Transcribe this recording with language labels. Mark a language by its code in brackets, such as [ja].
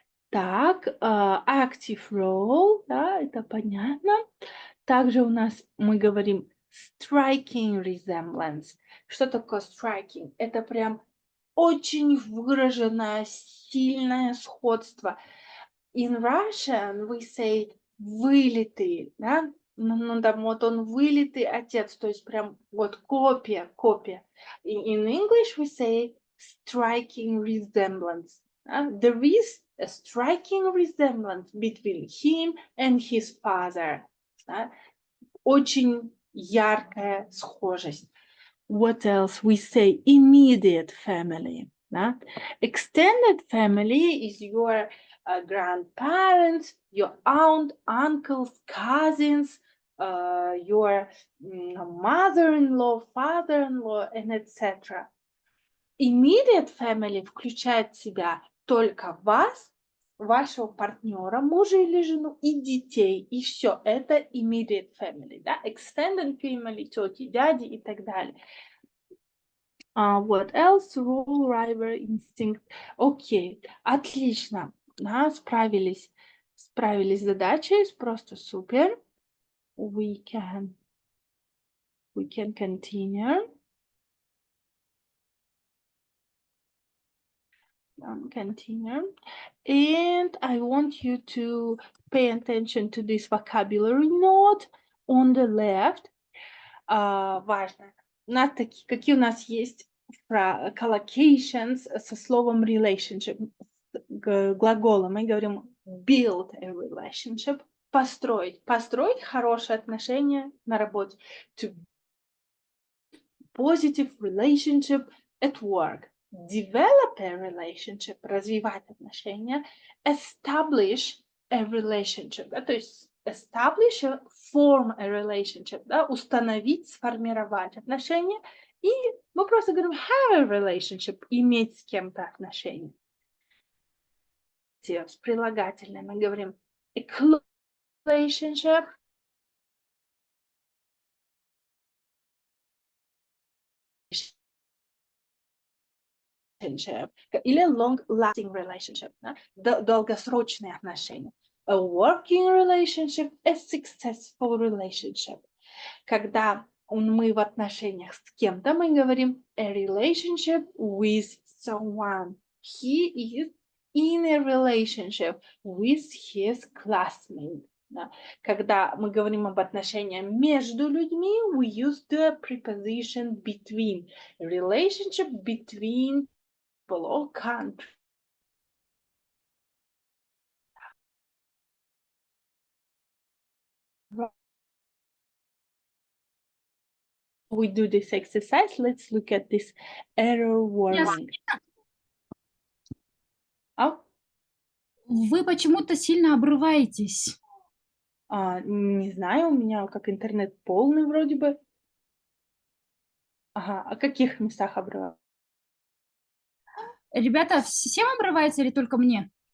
[ru] Так, [en] active role, [ru] да, это понятно. Также у нас мы говорим [en] striking resemblance. [ru] Что такое striking? Это прям очень выраженное, сильное сходство. [en] In Russian we say вылитый, да? [ru] Там вот он вылитый отец, то есть прям вот копия. [en] In English we say striking resemblance. There is a striking resemblance between him and his father. [ru] Очень яркая схожесть. [en] What else? We say immediate family. Extended family is your grandparents, your aunt, uncles, cousins, your mother-in-law, father-in-law, and etc. Immediate family [ru] включает в себя только вас, вашего партнера, мужа или жену, и детей, и все. Это immediate family, да? [en] Extended family, [ru] тети, дяди и так далее. [en] What else? Role, rival, instinct. [ru] Окей, отлично. Справились с задачей, просто супер. [en] We can continue. Continue. And I want you to pay attention to this vocabulary note on the left. [ru] Важно. Какие у нас есть collocations со словом relationship, глаголом. Мы говорим [en] build a relationship, [ru] построить хорошие отношения на работе. [en] To positive relationship at work. Develop a relationship, [ru] развивать отношения. [en] Establish a relationship, [ru] то есть [en] establish, form a relationship, [ru] да, установить, сформировать отношения. И мы просто говорим [en] have a relationship, [ru] иметь с кем-то отношения. С прилагательным мы говорим [en] a close relationship, или long-lasting relationship, [ru] да? Долгосрочные отношения. [en] A working relationship, a successful relationship. [ru] Когда мы в отношениях с кем-то, мы говорим [en] a relationship with someone. He is in a relationship with his classmate. [ru] Да? Когда мы говорим об отношениях между людьми, [en] we use the preposition between. A relationship between or country. We do this exercise. Let's look at this error warning. [ru] Вы почему-то сильно обрываетесь. Не знаю, у меня как интернет полный вроде бы. Ага, о каких местах обрывается? Ребята, всем обрывается или только мне?